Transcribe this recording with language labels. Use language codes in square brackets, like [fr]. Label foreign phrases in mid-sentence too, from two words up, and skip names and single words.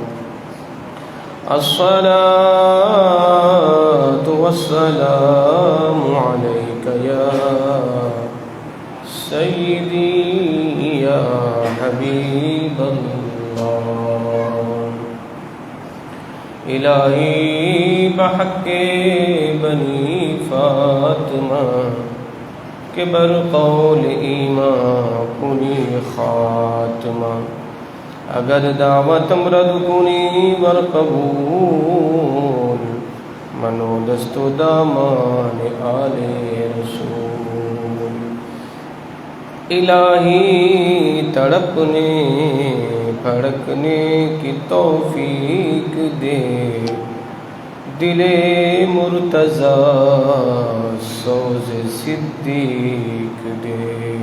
[ar] الصلاة والسلام عليك يا سيدي يا حبيب الله. [fa] الہی بحق بنی فاطمہ کہ بر قول ایمان کنی خاتمہ اگر دعوت مرد کنی بر قبول منو دست و دامان آل رسول. [ur] الہی تڑپنے پھڑکنے کی توفیق دے دل مرتضیٰ سوز صدیق دے.